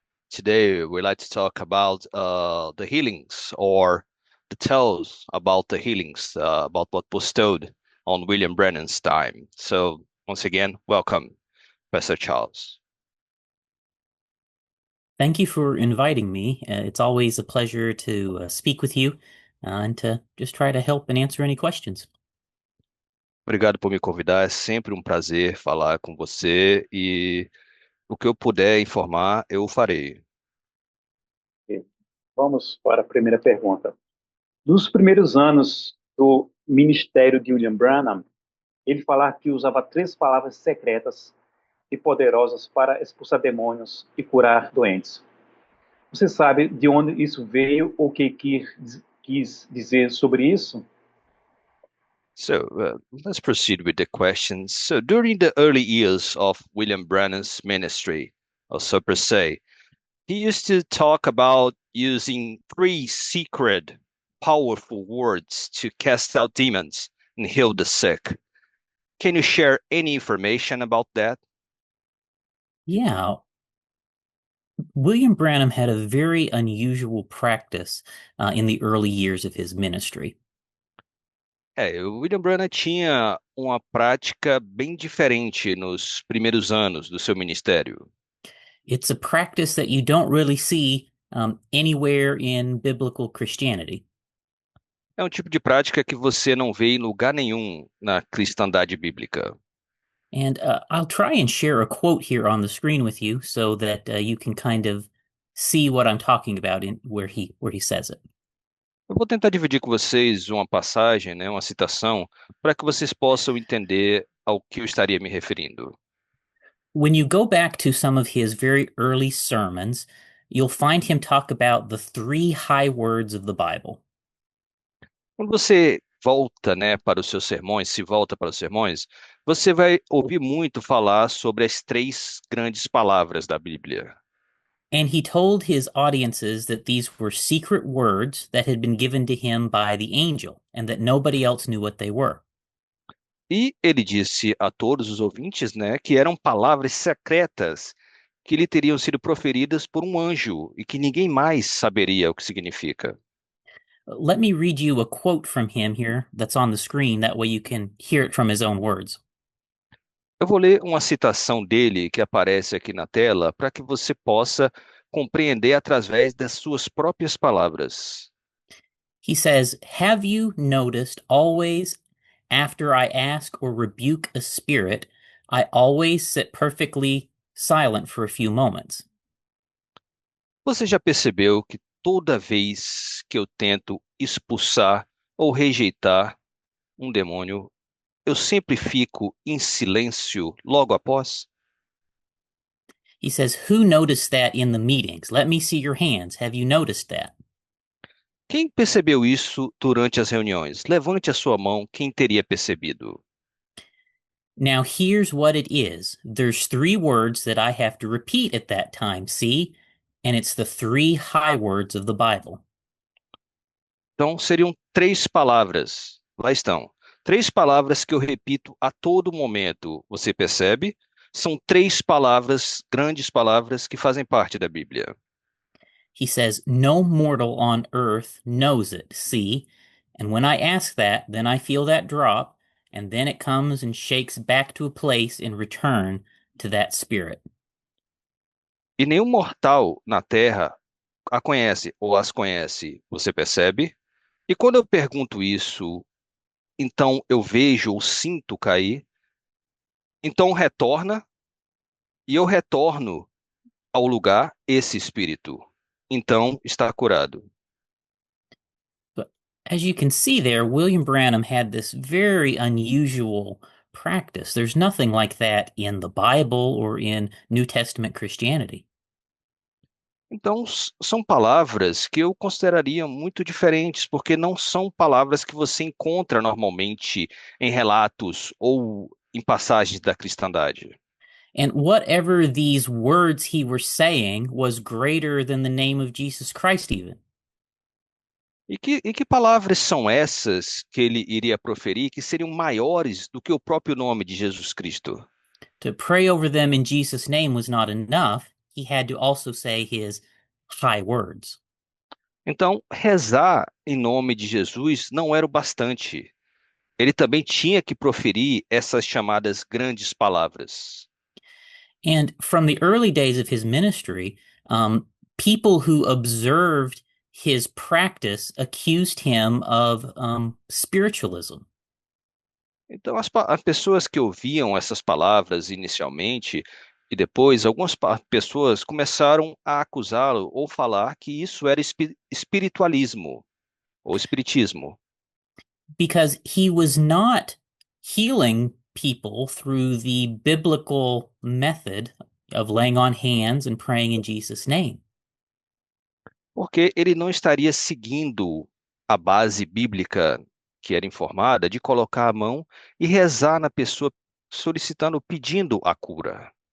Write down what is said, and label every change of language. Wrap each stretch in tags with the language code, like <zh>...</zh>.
<en>Today, we'd like to talk about the healings or the tales about the healings, about what was told on William Brennan's time. So, once again, welcome, Pastor Charles. Thank you for inviting me. It's always a pleasure to speak with you and to just try to help and answer any questions.</en> <pt>Obrigado por me convidar. É sempre um prazer falar com você e o que eu puder informar, eu farei. Vamos para a primeira pergunta. Nos primeiros anos do ministério de William Branham, ele falava que usava 3 palavras secretas e poderosas para expulsar demônios e curar doentes. Você sabe de onde isso veio ou o que quis dizer sobre isso?</pt> <en>So let's proceed with the questions. So during the early years of William Brennan's ministry, or so per se, he used to talk about using 3 secret, powerful words to cast out demons and heal the sick. Can you share any information about that? Yeah, William Branham had a very unusual practice in the early years of his ministry.</en> <pt>O William Branham tinha uma prática bem diferente nos primeiros anos do seu ministério.</pt> <en>It's a practice that you don't really see anywhere in biblical Christianity.</en> <pt>É um tipo de prática que você não vê em lugar nenhum na cristandade bíblica.</pt> <en>And I'll try and share a quote here on the screen with you so that you can kind of see what I'm talking about in where he says it.</en> <pt>Eu vou tentar dividir com vocês uma passagem, né, uma citação, para que vocês possam entender ao que eu estaria me referindo.</pt> <en>When you go back to some of his very early sermons, you'll find him talk about the 3 high words of the Bible.</en> <pt>Quando você volta, né, para os seus sermões, se volta para os sermões, você vai ouvir muito falar sobre as 3 grandes palavras da Bíblia.</pt> <en>And he told his audiences that these were secret words that had been given to him by the angel and that nobody else knew what they were.</en> <pt>E ele disse a todos os ouvintes, né, que eram palavras secretas que lhe teriam sido proferidas por um anjo e que ninguém mais saberia o que significa.</pt> <en>Let me read you a quote from him here that's on the screen. That way you can hear it from his own words.</en> <pt>Eu vou ler uma citação dele que aparece aqui na tela para que você possa compreender através das suas próprias palavras.</pt> <en>He says, "Have you noticed always after I ask or rebuke a spirit, I always sit perfectly silent for a few moments?"</en> <pt>Você já percebeu que toda vez que eu tento expulsar ou rejeitar um demônio, eu sempre fico em silêncio logo após?</pt> <en>He says, who noticed that in the meetings? Let me see your hands. Have you noticed that?</en> <pt>Quem percebeu isso durante as reuniões? Levante a sua mão, quem teria percebido?</pt> <en>Now, here's what it is. There's three words that I have to repeat at that time, see? And it's the three high words of the Bible.</en> <pt>Então, seriam três palavras. Lá estão. Três palavras que eu repito a todo momento. Você percebe? São três palavras, grandes palavras, que fazem parte da Bíblia.</pt> <en>He says, no mortal on earth knows it, see? And when I ask that, then I feel that drop, and then it comes and shakes back to a place in return to that spirit.</en> <pt>E nenhum mortal na Terra a conhece ou as conhece. Você percebe? E quando eu pergunto isso, então eu vejo ou sinto cair, então retorna e eu retorno ao lugar esse espírito. Então está curado.</pt> <en>But as you can see there, William Branham had this very unusual practice. There's nothing like that in the Bible or in New Testament Christianity.</en> <pt>Então, são palavras que eu consideraria muito diferentes, porque não são palavras que você encontra normalmente em relatos ou em passagens da cristandade.</pt> <en>And whatever these words he were saying was greater than the name of Jesus Christ, even.</en> <pt>E que palavras são essas que ele iria proferir que seriam maiores do que o próprio nome de Jesus Cristo?</pt> <en>To pray over them in Jesus' name was not enough. He had to also say his high words.</en> <pt>Então, rezar em nome de Jesus não era o bastante. Ele também tinha que proferir essas chamadas grandes palavras.</pt> <en>And from the early days of his ministry, people who observed his practice accused him of spiritualism.</en> <pt>Então, as pessoas que ouviam essas palavras inicialmente e depois, algumas pessoas começaram a acusá-lo ou falar que isso era espiritualismo ou espiritismo.</pt> <en>Because he was not healing people through the biblical method of laying on hands and praying in Jesus' name.</en> <pt>Porque ele não estaria seguindo a base bíblica que era informada de colocar a mão e rezar na pessoa solicitando, pedindo a cura.</pt>